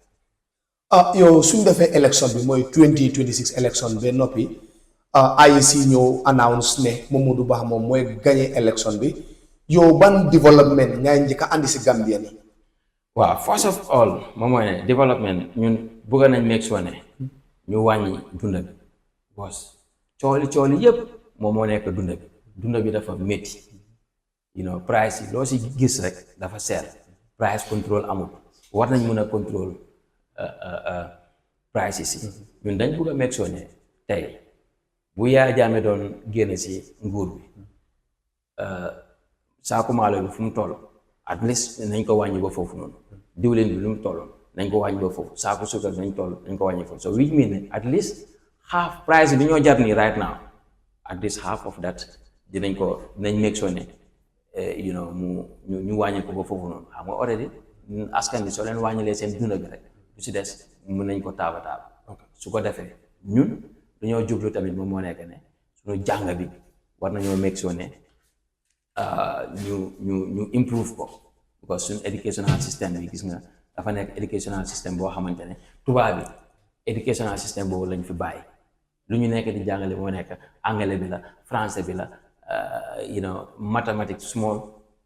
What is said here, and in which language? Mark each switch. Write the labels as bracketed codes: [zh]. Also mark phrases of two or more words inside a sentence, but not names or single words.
[wo] yow suñ defee élection bi mooy 2026 élection ba noppi IEC ñëw announce ne Momodou Bah moom mooy gagné élection bi yow ban développement ngay njëkk a andi si Gambia ni waaw [en] first of all [wo] moom mooy ne développement ñun bëgg nañ [en] make sure [wo] ne ñu wàññi dunda bi boos cooli yëpp moom moo nekk dunda bi dafa métti price yi loo si gis rek dafa seer [en] price control [wo] amul war nañ mën a contrôle prices yi ñun dañ bëgg a [en] make sure [wo] ne tey bu Yaya Jammeh doon génn si nguur bi saako maalo bi fu mu toll [en] at least [wo] nañ ko wàññi ba foofu noonu diwlin bi lu mu toll nañ ko wàññi ba foofu saako suukar nañ toll nañ ko wàññi foofu [en] so which mean [wo] ne [en] at least half price [wo] bi ñoo jar nii [en] right now at least half of that [wo] dinañ [en] make sure [wo] ne [en] you know [wo] ñu wàññi ko ba foofu noonu xam nga already askan bi soo leen wàññilee seen dund bi rek lu si des mën nañ ko taaba su ko defee ñun dañoo jublu tamit moom moo nekk ne suñu jàng bi war nañoo [en] make sure [wo] ne ñu improve ko because suñu [en] educational system [wo] bi gis nga dafa nekk [en] educational system [wo] boo xamante ne tubaab bi [en] educational system [wo] boobu lañ fi bàyyi lu ñu nekk di jàngale moo nekk anglais bi la français bi la [en] you know mathematics small